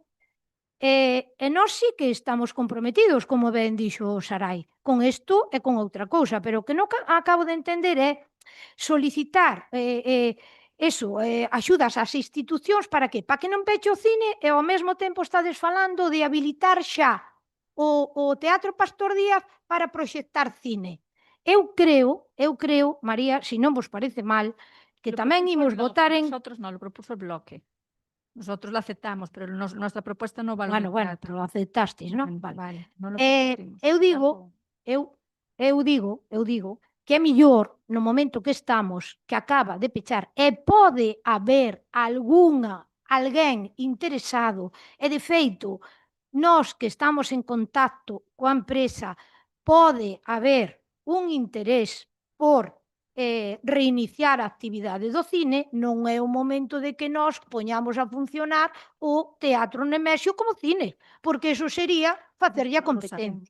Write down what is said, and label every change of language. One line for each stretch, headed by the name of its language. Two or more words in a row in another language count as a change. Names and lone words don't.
Galician: E nós sí que estamos comprometidos, como ben dixo o Sarai, con isto e con outra cousa, pero o que non acabo de entender é solicitar axudas ás institucións para que? Para que non peche o cine e ao mesmo tempo estades falando de habilitar xa o Teatro Pastor Díaz para proxectar cine. Eu creo, María, se non vos parece mal, que tamén imos votar en...
Spanish: Nosotros no, lo propuso el bloque. Nosotros lo aceptamos, pero nuestra propuesta no va al Bueno, teatro. pero lo aceptastes,
Galician: non? Vale.
Spanish: Vale, non lo propusimos.
Galician: Eu digo que é millor no momento que estamos, que acaba de pechar, e pode haber alguén interesado, e de feito, nós que estamos en contacto coa empresa, pode haber un interés por reiniciar a actividade do cine, non é o momento de que nós poñamos a funcionar o Teatro Nemesio como cine, porque eso sería facerlle a competencia.